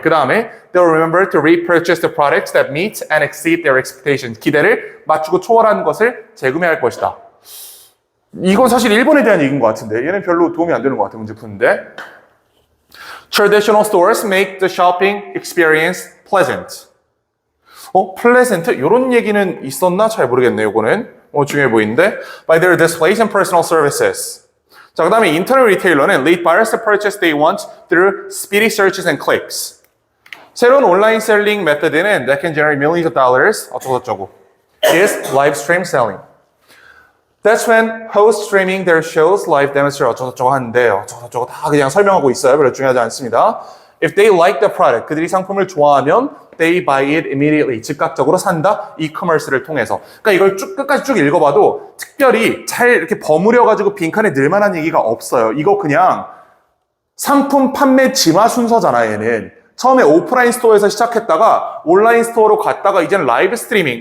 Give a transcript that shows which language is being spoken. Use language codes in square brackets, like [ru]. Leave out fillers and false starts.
[ko] 그 다음에 [en] they'll remember to repurchase the products that meet and exceed their expectations. [ko] 기대를 맞추고 초월하는 것을 재구매할 것이다. 이건 사실 1번에 대한 얘기인 것 같은데 얘는 별로 도움이 안 되는 것 같아 문제 푸는데. [en] Traditional stores make the shopping experience pleasant. [ko] pleasant? 이런 얘기는 있었나? 잘 모르겠네요. 이거는 중요해 보이는데 [en] by their displays and personal services. [ko] 자, 그 다음에 인터넷 리테일러는 [en] lead buyers to purchase they want through speedy searches and clicks. [ko] 새로운 온라인 셀링 메서드는 [en] that can generate millions of dollars [ko] 어쩌고저쩌고 [en] is live stream selling. That's when hosts streaming their shows live demonstrate [ko] 어쩌고저쩌고 하는데 어쩌고저쩌고 다 그냥 설명하고 있어요. 별로 중요하지 않습니다. [en] If they like the product, [ko] 그들이 상품을 좋아하면 [en] they buy it immediately. [ko] 즉각적으로 산다. 이커머스를 통해서. 그러니까 이걸 끝까지 쭉 읽어봐도 특별히 잘 이렇게 버무려가지고 빈칸에 넣을만한 얘기가 없어요. 이거 그냥 상품 판매 진화 순서잖아, 얘는. 처음에 오프라인 스토어에서 시작했다가 온라인 스토어로 갔다가 이제는 라이브 스트리밍.